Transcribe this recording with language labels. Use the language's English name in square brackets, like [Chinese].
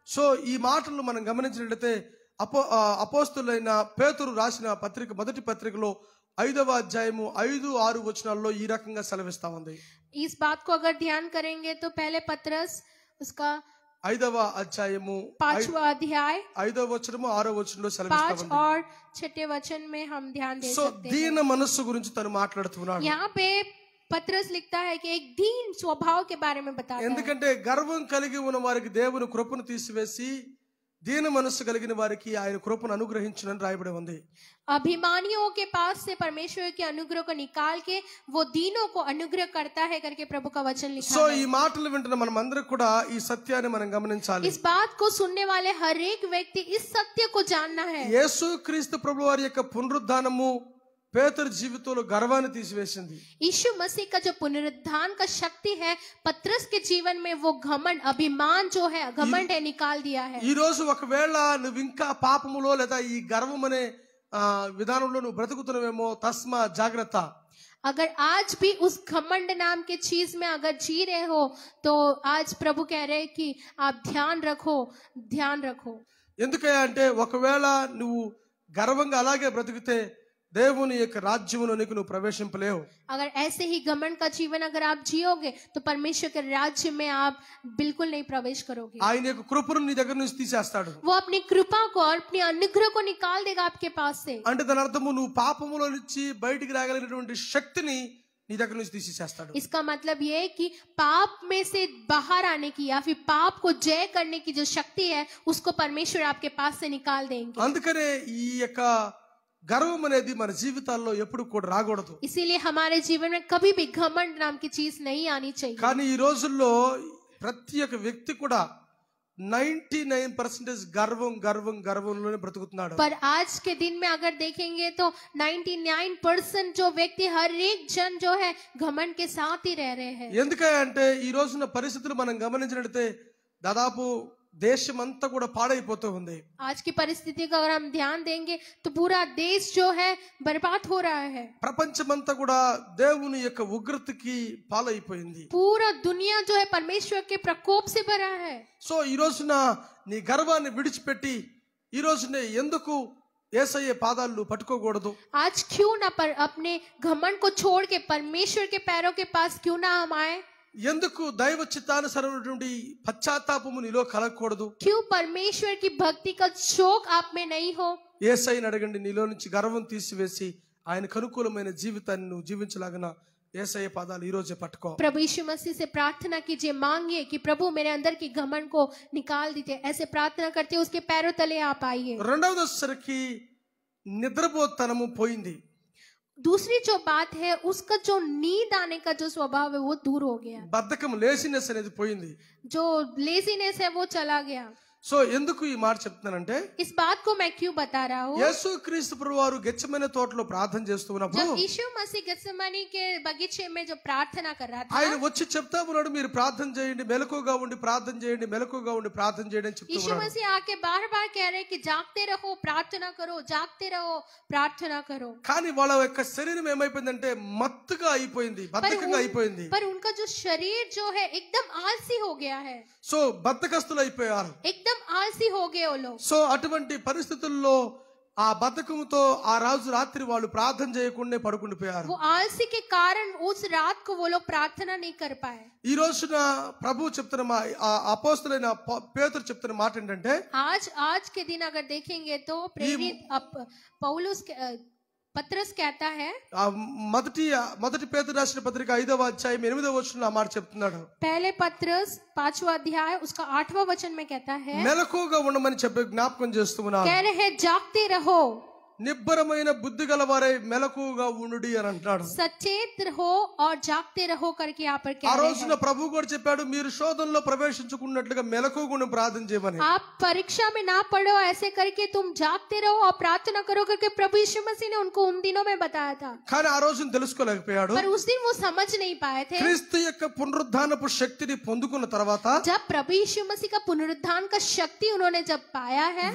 [Telugu] So ఈ మాటలు మనం గమనించినట్లయితే అపోస్తులైన పేతురు రాసిన పత్రిక మొదటి పత్రికలో 5వ అధ్యాయము 5-6 వచనాల్లో ఈ రకంగా సెలవిస్తా ఉంది। [Hindi] इस बात को अगर ध्यान करेंगे तो पहले पत्रस उसका [Telugu] 5వ అధ్యాయము [Hindi] 5वां अध्याय [Telugu] 5వ వచనము 6వ వచనంలో సెలవిస్తా 5 ఉంది। [Hindi] और 6 वचन में हम ध्यान दे [Telugu] సో [Hindi] सकते हैं। [Telugu] దీన మనస్సు గురించి తను మాట్లాడుతున్నాడు। [Hindi] यहाँ पे पत्रस लिखता है कि एक दीन स्वभाव के बारे में बताता है, [Telugu] ఎందుకంటే గర్వం కలిగి ఉన్న వారికి దేవుని కృపను తీసివేసి దీన మనస్సు కలిగిన వారికి ఆయన కృపను అనుగ్రహించునని రాయబడి ఉంది। [Hindi] अभिमानियों के पास से परमेश्वर के अनुग्रह को निकाल के वो दीनों को अनुग्रह करता है करके प्रभु का वचन लिखा [Telugu] సో [Hindi] है। [Telugu] ఈ మాటలు వింటున్న మనం అందరం కూడా ఈ సత్యాన్ని మనం గమనించాలి। [Hindi] इस बात को सुनने वाले हर एक व्यक्ति इस सत्य को जानना है। [Telugu] యేసు క్రీస్తు ప్రభువారి యొక్క పునరుద్ధానము పేతురు జీవితంలో గర్వాన్ని తీసివేసింది। [Hindi] यीशु मसीह का जो पुनरुत्थान का शक्ति है पत्रस के जीवन में वो घमंड अभिमान जो है घमंड है निकाल दिया है। [Telugu] ఈ రోజు ఒకవేళ నువ్వు ఇంకా పాపములో లేదా ఈ గర్వం అనే విధానంలో నువ్వు బ్రతుకుతున్నావేమో తస్మా జాగ్రత్త। [Hindi] अगर आज भी उस घमंड नाम के चीज में अगर जी रहे हो तो आज प्रभु कह रहे हैं कि आप ध्यान रखो। [Telugu] ఎందుకయ్యా అంటే ఒకవేళ నువ్వు గర్వంగా అలాగే బ్రతికితే దేవుని యొక్క రాజ్యములోనికి నువ్వు ప్రవేశింపలేవు। [Hindi] अगर ऐसे ही घमंड का जीवन अगर आप जियोगे तो परमेश्वर के राज्य में आप बिल्कुल नहीं प्रवेश करोगे। [Telugu] ఆయన యొక్క కృపను నీ దగ్గర నుంచి తీసేస్తాడు। [Hindi] वो अपनी कृपा को और अपनी अनुग्रह को निकाल देगा आपके पास से। [Telugu] అంటే దాని అర్థము నువ్వు పాపములో నుంచి బయటికి రాగలిగినటువంటి శక్తిని నీ దగ్గర నుంచి తీసేస్తాడు। [Hindi] इसका मतलब ये है कि पाप में से बाहर आने की या फिर पाप को जय करने की जो शक्ति है उसको परमेश्वर आपके पास से निकाल देंगे। [Telugu] అందుకనే ఈ యొక్క గర్వం అనేది మన జీవితాల్లో ఎప్పుడు కూడా రాకూడదు। [Hindi] इसीलिए हमारे जीवन में कभी भी घमंड नाम की चीज नहीं आनी चाहिए। [Telugu] కానీ ఈ రోజుల్లో ప్రతి ఒక్క వ్యక్తి కూడా 99% గర్వంలోనే బ్రతుకుతున్నాడు। [Hindi] पर आज के दिन में अगर देखेंगे तो 99% जो व्यक्ति हर एक जन जो है घमंड के साथ ही रह रहे हैं। [Telugu] ఎందుకంటే ఈ రోజున పరిస్థితులు మనం గమనించినట్లయితే దాదాపు దేశమంతా కూడా పాడైపోతూ ఉంది। [Hindi] आज की परिस्थिति का अगर हम ध्यान देंगे तो पूरा देश जो है बर्बाद हो रहा है। [Telugu] ప్రపంచమంతా కూడా దేవుని యొక్క ఉగ్రతకి పాలైపోయింది। [Hindi] पूरा दुनिया जो है परमेश्वर के प्रकोप से भरा है। [Telugu] సో ఈ రోజున నీ గర్వాన్ని విడిచిపెట్టి ఈ రోజునే ఎందుకు యేసయ్య పాదాలు పట్టుకోకూడదు? [Hindi] आज क्यों ना पर अपने घमंड को छोड़ के परमेश्वर के पैरों के पास क्यों ना हम आए? [Telugu] ఎందుకు దైవ చిత్తానుసారమైనటువంటి పశ్చాత్తాపము నీలో కలగకూడదు? [Hindi] क्यों परमेश्वर की भक्ति का शौक आप में नहीं हो? [Telugu] యేసయ్యని అడగండి, నీలో నుంచి గర్వం తీసివేసి ఆయనకు అనుకూలమైన జీవితాన్ని నువ్వు జీవించలాగన యేసయ్య పాదాలు ఈ రోజే పట్టుకో। [Hindi] प्रभु यीशु मसीह से प्रार्थना कीजिए, मांगिए कि प्रभु मेरे अंदर की घमंड को निकाल दीजिए। ऐसे प्रार्थना करते हुए उसके पैरों तले आप आइए। [Telugu] రెండవది వచ్చేసరికి నిద్రపోతనము పోయింది। [Hindi] दूसरी जो बात है उसका जो नींद आने का जो स्वभाव है वो दूर हो गया। [Telugu] బద్ధకం లేజినెస్ అనేది పోయింది। [Hindi] जो लेजीनेस है वो चला गया। [Telugu] సో ఎందుకు ఈ మాట చెప్తున్నానంటే [Hindi] इस बात को मैं क्यों बता रहा हूँ? [Telugu] యేసు క్రీస్తు ప్రభువారు గెత్సేమనే తోటలో ప్రార్థన చేస్తున్నప్పుడు [Hindi] जब यीशु मसीह गत्सेमनी के बगीचे में जो प्रार्थना कर रहा था, [Telugu] ఆయన వచ్చి చెప్తా ఉన్నాడు, మీరు ప్రార్థన చేయండి, మెలకుగా ఉండి ప్రార్థన చేయండి, మెలకుగా ఉండి ప్రార్థన చేయండి అని చెప్తూ [Hindi] यीशु [Telugu] ఉన్నాడు। [Hindi] मसीह आके बार बार कह रहे कि जागते रहो प्रार्थना करो, जागते रहो प्रार्थना करो। [Telugu] కానీ వాళ్ళ యొక్క శరీరం ఏమైపోయిందంటే మత్తుగా అయిపోయింది, బద్ధకంగా అయిపోయింది। [Hindi] पर उनका जो शरीर जो है एकदम आलसी हो गया है। [Telugu] సో బద్ధకస్తులు అయిపోయారు। [Hindi] एकदम आलसी हो गए वो लोग। [Telugu] సో అటువంటి పరిస్థితుల్లో ఆ బద్ధకంతో ఆ రోజు రాత్రి వాళ్ళు ప్రార్థన చేయకుండా పడుకుండిపోయారు। [Hindi] वो आलसी के कारण उस रात को वो लोग प्रार्थना नहीं कर पाए। [Telugu] ఈ రోజున ప్రభు చెప్తున్న అపోస్తలుడైన పేతురు చెప్తున్న మాట ఏంటంటే [Hindi] आज के दिन अगर देखेंगे तो प्रेरित पौलुस पत्रस कहता है, [Telugu] మొదటి పేతురు రాసిన పత్రిక 5వ అధ్యాయం 8వ వచనంలో ఆ మాట చెప్తున్నాడు। [Hindi] पहले पत्रस 5वां अध्याय उसका 8वां वचन में कहता है, [Telugu] మెలకుగా ఉండమని చెప్పి జ్ఞాపకం చేస్తున్నాను। [Hindi] कह रहे हैं जागते रहो। [Telugu] నిబ్బరమైన బుద్ధి గలవారై మెలకుగా ఉండుడి అని అంటాడు. [Hindi] सचेत रहो और जागते रहो करके यहाँ पर [Telugu] ఆ [Hindi] कह रहे [Telugu] రోజున [Hindi] हैं. [Telugu] ప్రభు కూడా చెప్పాడు, మీరు శోధనలో ప్రవేశించుకున్నట్లుగా మెలకుగా ఉండి ప్రార్థన చేయమని. [Hindi] आप परीक्षा में ना पढ़ो, ऐसे करके तुम जागते रहो और प्रार्थना करो करके प्रभु यीशु मसीह ने उनको उन दिनों में बताया था. [Telugu] కానీ ఆ రోజున తెలుసుకోలేకపోయాడు. [Hindi] पर उस दिन वो समझ नहीं पाए थे. [Telugu] క్రీస్తు యొక్క పునరుద్ధానపు శక్తిని పొందుకున్న తర్వాత [Hindi] जब प्रभु यीशु मसीह का पुनरुत्थान का शक्ति उन्होंने जब पाया है,